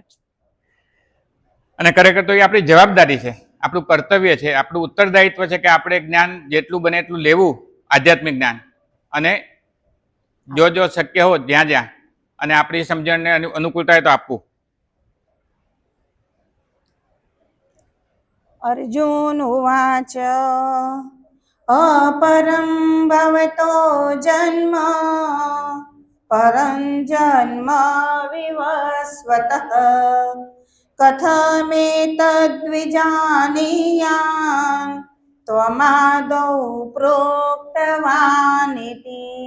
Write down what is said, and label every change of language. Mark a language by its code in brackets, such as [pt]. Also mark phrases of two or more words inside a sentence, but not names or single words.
[gu] અને ખરેખર તો એ આપણી જવાબદારી છે, આપણું કર્તવ્ય છે, આપણું ઉત્તરદાયિત્વ છે કે આપણે જ્ઞાન જેટલું બને એટલું લેવું, આધ્યાત્મિક જ્ઞાન, અને જો શક્ય હો જ્યાં અને આપણી સમજણને અનુકૂળતા હોય તો આપવું. [sa] अर्जुन उवाच अपरं भवतो जन्म परं जन्म विवस्वतः कथमेतद्विजानीयाम् त्वमादौ प्रोक्तवानिति।